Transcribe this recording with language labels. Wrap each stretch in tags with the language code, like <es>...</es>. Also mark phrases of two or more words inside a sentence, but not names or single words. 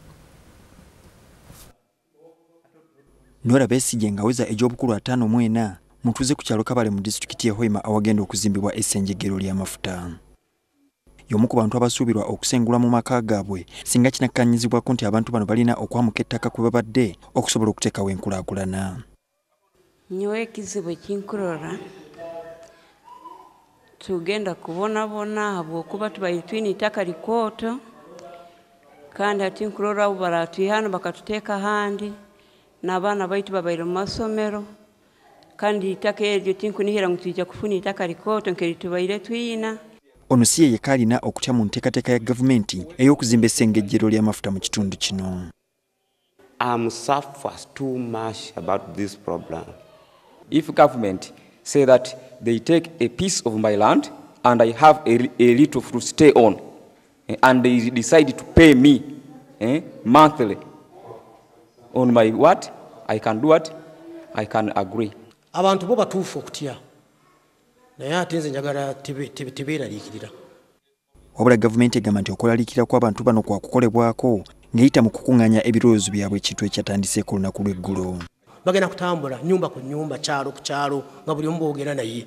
<lg>Nora Besigye ngaweza egy'obukulu 54 mutuuze ku kyalo Kabale mu disitulikiti y'e Hoima awagenda okuzimbibwa essengejjero ly'amafuta. Y'omu ku bantu abasuubirwa okusengula mu maka gaabwe singa kinakkanyizibwako nti abantu bano balina okwamuka ettaka kwe babadde okusobola okuteekawo enkulaakulana.</lg> <nyn>Nyowe ekizibu ekinkurora tugenda kubonabona habwokuba tubaire twine itaka likooto kandi ati nkurora abo baratwihano bakatuteeka handi n'abaana baitu babaire mu masomero kandi itaka eryo tinkunihira ngu twijja kufuna itaka likooto nkeri tubaire twina. Ono si ye kalina okutya mu nteekateeka ya gavumenti ey'okuzimba essengejjero ly'amafuta mu kitundu kino.</nyn> <en>Suffers too much about this problem. If government say that they take a piece of my land and I have a little to stay on and they decide to pay me monthly on my what, I can do what? I can agree.</en> <lg>Abantu bo batuufu okutya naye ate nze njagala tebeeraliikirira. Wabula gavumenti egamba nti okulaliikirira kw'abantu bano kwa kukolebwako ng'eyita mu kukuŋŋaanya ebirowoozo byabwe ekintu ekyatandiseeko olunaku lw'eggulo. Bagenda kutambula nyumba ku nyumba, kyalo ku kyalo nga buli omu boogera naye.</lg>